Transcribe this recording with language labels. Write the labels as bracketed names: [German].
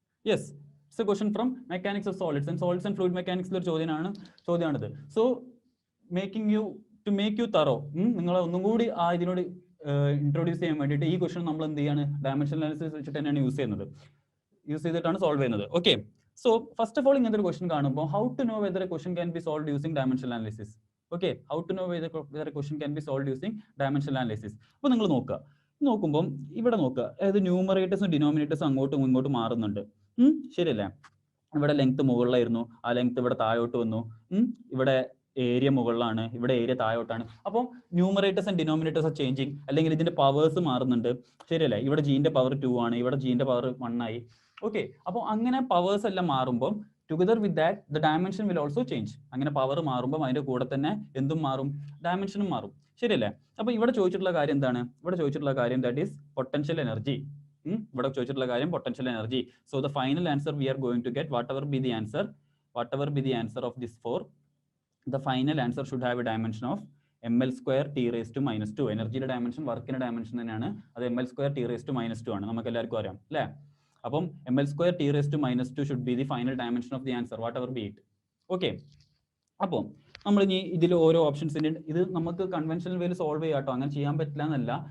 [English] Yes, it's a question from mechanics of solids and fluid mechanics [Malayalam] ഒരു ചോദ്യമാണിത്. [English] So to make you thorough, [Malayalam] നിങ്ങളെ ഒന്നും കൂടി ഇതിനോട് introduce ചെയ്യാൻ വേണ്ടിയിട്ട് ഈ ക്വസ്റ്റ്യൻ നമ്മൾ എന്ത് ചെയ്യാണ്? ഡയമെൻഷൻ അനാലിസിസ് വെച്ചിട്ട് തന്നെയാണ് യൂസ് ചെയ്തിട്ടാണ് സോൾവ് ചെയ്യുന്നത്. [English] okay, so first of all [Malayalam] ഇങ്ങനത്തെ ഒരു ക്വസ്റ്റ്യൻ കാണുമ്പോൾ [English] How to know whether a question can be solve using dimension analysis. Okay, how to know whether a question can be solve using dimension analysis. [Malayalam] അപ്പോൾ നിങ്ങൾ നോക്കുമ്പോൾ ഇവിടെ നോക്കുക, അതായത് ന്യൂമറേറ്റേഴ്സും ഡിനോമിനേറ്റേഴ്സും അങ്ങോട്ടും ഇങ്ങോട്ടും മാറുന്നുണ്ട്. ശരിയല്ലേ? ഇവിടെ ലെങ്ത് മുകളിലായിരുന്നു, ആ ലെങ്ത് ഇവിടെ താഴോട്ട് വന്നു. ഇവിടെ ഏരിയ മുകളിലാണ്, ഇവിടെ ഏരിയ താഴോട്ടാണ്. അപ്പോൾ numerators and denominators [English] are changing, [Malayalam] അല്ലെങ്കിൽ ഇതിന്റെ പവേഴ്സ് മാറുന്നുണ്ട്. ശരിയല്ലേ? ഇവിടെ ജീന്റെ പവർ 2 ആണ്, ഇവിടെ ജീന്റെ പവർ 1 ആയി. ഓക്കെ, അപ്പോൾ അങ്ങനെ പവേഴ്സ് എല്ലാം മാറുമ്പോൾ [English] Together with that the dimension will also change. [Malayalam] അങ്ങനെ പവർ മാറുമ്പോൾ അതിന്റെ കൂടെ തന്നെ എന്തും മാറും? ഡയമെൻഷനും മാറും. ശരിയല്ലേ? അപ്പോൾ ഇവിടെ ചോദിച്ചിട്ടുള്ള കാര്യം എന്താണ്? [English] That is potential energy. [Malayalam] ഇവിടെ ചോദിച്ചിട്ടുള്ള കാര്യം potential energy. [English] So the final answer we are going to get whatever be the answer of this 4, the final answer should have a dimension of ml² t⁻². [Malayalam] എനർജിയുടെ dimension വർക്കിന്റെ dimension തന്നെയാണ്, അത് ml² t⁻² ആണ്. നമുക്ക് എല്ലാവർക്കും അറിയാം അല്ലേ? [English] അപ്പം ml² t⁻² should be the final dimension of the answer, whatever be it. [Malayalam] Okay, അപ്പോൾ നമ്മൾ ഇനി ഇതിൽ ഓരോ ഓപ്ഷൻസിന്റെ ഇത് നമുക്ക് കൺവെൻഷണൽ വേയിൽ സോൾവ് ചെയ്യാട്ടോ, അങ്ങനെ ചെയ്യാൻ പറ്റില്ല എന്നല്ല.